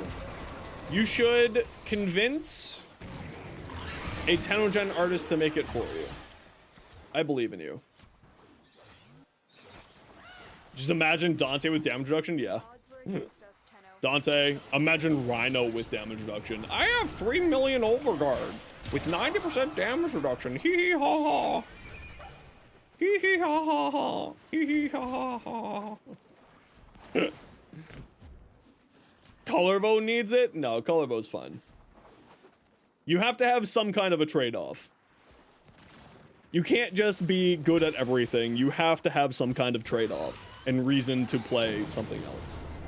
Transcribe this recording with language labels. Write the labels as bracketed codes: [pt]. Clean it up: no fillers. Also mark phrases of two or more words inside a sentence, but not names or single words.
[en] You should convince a Tenogen artist to make it for you. I believe in you. Just imagine Dante with damage reduction. Yeah. Odds were against us, Tenno. Dante, imagine Rhino with damage reduction. I have 3 million overguard with 90% damage reduction. Hee hee ha ha. Hee hee ha ha ha. Hee hee ha ha ha. Colorvo needs it? No, Colorvo's fine. You have to have some kind of a trade-off. You can't just be good at everything. You have to have some kind of trade-off and reason to play something else.